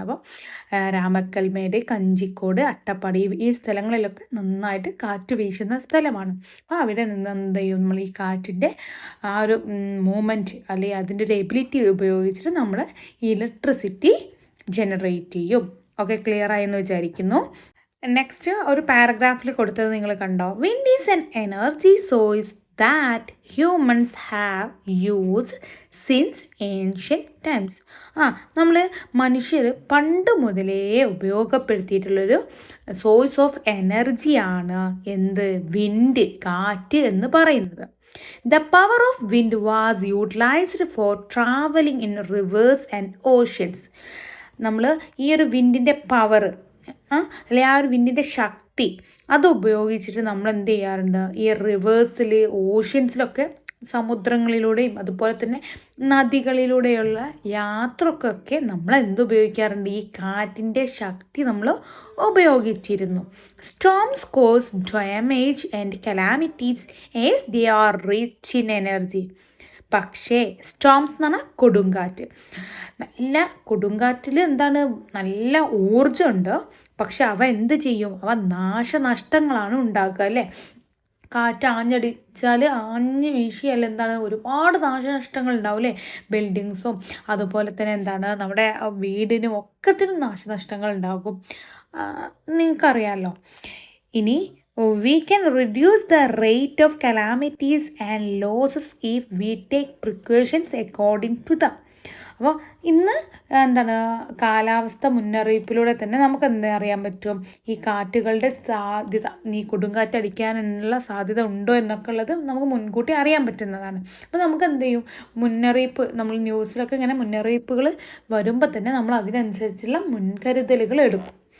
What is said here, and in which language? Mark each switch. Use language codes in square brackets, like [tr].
[ml] അപ്പോൾ രാമക്കൽമേട്, കഞ്ചിക്കോട്, അട്ടപ്പാടി ഈ സ്ഥലങ്ങളിലൊക്കെ നന്നായിട്ട് കാറ്റ് വീശുന്ന സ്ഥലമാണ്. അപ്പോൾ അവിടെ നിന്ന് എന്ത് ചെയ്യും? നമ്മൾ ഈ കാറ്റിൻ്റെ ആ ഒരു മൂവ്മെൻറ്റ് അല്ലെങ്കിൽ അതിൻ്റെ ഒരു എബിലിറ്റി ഉപയോഗിച്ചിട്ട് നമ്മൾ ഇലക്ട്രിസിറ്റി ജനറേറ്റ് ചെയ്യും. ഓക്കെ, ക്ലിയർ ആയെന്ന് വിചാരിക്കുന്നു. നെക്സ്റ്റ് ഒരു പാരഗ്രാഫിൽ കൊടുത്തത് നിങ്ങൾ കണ്ടോ? [en] Wind is an energy source that humans have used since ancient times. [ml] നമ്മൾ മനുഷ്യർ പണ്ട് മുതലേ ഉപയോഗപ്പെടുത്തിയിട്ടുള്ളൊരു സോഴ്സ് ഓഫ് എനർജിയാണ് എന്ത്? വിൻഡ്, കാറ്റ് എന്ന് പറയുന്നത്. [en] The power of wind was utilized for traveling in rivers and oceans. [ml] നമ്മൾ ഈ ഒരു വിൻഡിൻ്റെ പവർ അല്ലെ ആ ഒരു വിൻഡിൻ്റെ ശക്തി അത് ഉപയോഗിച്ചിട്ട് നമ്മൾ എന്ത് ചെയ്യാറുണ്ട്, ഈ റിവേഴ്സിൽ, ഓഷ്യൻസിലൊക്കെ, സമുദ്രങ്ങളിലൂടെയും അതുപോലെ തന്നെ നദികളിലൂടെയുള്ള യാത്രക്കൊക്കെ നമ്മൾ എന്തുപയോഗിക്കാറുണ്ട്, ഈ കാറ്റിൻ്റെ ശക്തി നമ്മൾ ഉപയോഗിച്ചിരുന്നു. [en] Storms cause damage and calamities as they are rich in energy. [ml] പക്ഷേ സ്റ്റോംസ് എന്ന് പറഞ്ഞാൽ കൊടുങ്കാറ്റ്. നല്ല കൊടുങ്കാറ്റിൽ എന്താണ്, നല്ല ഊർജ്ജമുണ്ട്. പക്ഷെ അവ എന്ത് ചെയ്യും, അവ നാശനഷ്ടങ്ങളാണ് ഉണ്ടാക്കുക അല്ലേ. കാറ്റ് ആഞ്ഞടിച്ചാൽ, ആഞ്ഞ് വീശിയാൽ എന്താണ്, ഒരുപാട് നാശനഷ്ടങ്ങൾ ഉണ്ടാവും അല്ലേ. ബിൽഡിങ്സും അതുപോലെ തന്നെ എന്താണ്, നമ്മുടെ വീടിനും ഒക്കത്തിനും നാശനഷ്ടങ്ങൾ ഉണ്ടാകും. നിങ്ങൾക്കറിയാമല്ലോ. ഇനി [en] we can reduce the rate of calamities and losses if we take precautions according to them. [ml] അപ്പോൾ ഇന്ന് എന്താണ്, കാലാവസ്ഥ മുന്നറിയിപ്പിലൂടെ തന്നെ നമുക്ക് എന്താ അറിയാൻ പറ്റും, ഈ കാറ്റുകളുടെ സാധ്യത, ഈ കൊടുങ്കാറ്റടിക്കാനുള്ള സാധ്യത ഉണ്ടോ എന്നൊക്കെ ഉള്ളത് നമുക്ക് മുൻകൂട്ടി അറിയാൻ പറ്റുന്നതാണ്. അപ്പോൾ നമുക്ക് എന്ത് ചെയ്യും, മുന്നറിയിപ്പ്, നമ്മൾ ന്യൂസിലൊക്കെ ഇങ്ങനെ മുന്നറിയിപ്പുകൾ വരുമ്പോൾ തന്നെ നമ്മൾ അതിനനുസരിച്ചുള്ള മുൻകരുതലുകൾ എടുക്കും.